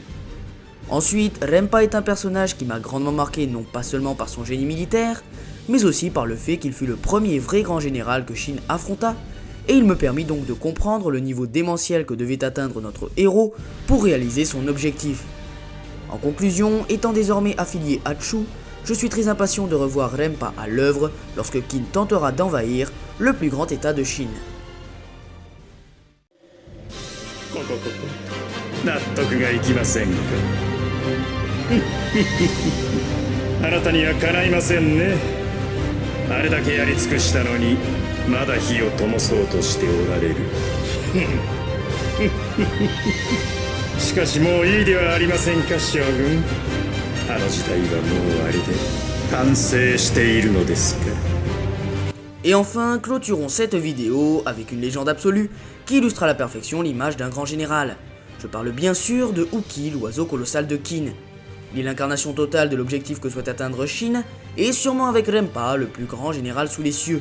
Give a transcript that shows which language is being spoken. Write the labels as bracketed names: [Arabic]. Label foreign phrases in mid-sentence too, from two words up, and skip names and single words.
[French] Ensuite, Rempa est un personnage qui m'a grandement marqué non pas seulement par son génie militaire, mais aussi par le fait qu'il fut le premier vrai grand général que Qin affronta, et il me permit donc de comprendre le niveau démentiel que devait atteindre notre héros pour réaliser son objectif. En conclusion, étant désormais affilié à Chu, je suis très impatient de revoir Rempa à l'œuvre lorsque Qin tentera d'envahir le plus grand état de Chine. [Japanese] 納得がいきませんかあなたにはかないませんね。あれだけやり尽くしたのにまだ火を灯そうとしておられるしかしもういいではありませんか将軍。あの時代はもうあれで完成しているのですか。 [French] Et enfin, clôturons cette vidéo avec une légende absolue qui illustre à la perfection l'image d'un grand général. Je parle bien sûr de Uki, l'oiseau colossal de Qin. Il est l'incarnation totale de l'objectif que souhaite atteindre Qin, et sûrement avec Rempa, le plus grand général sous les cieux.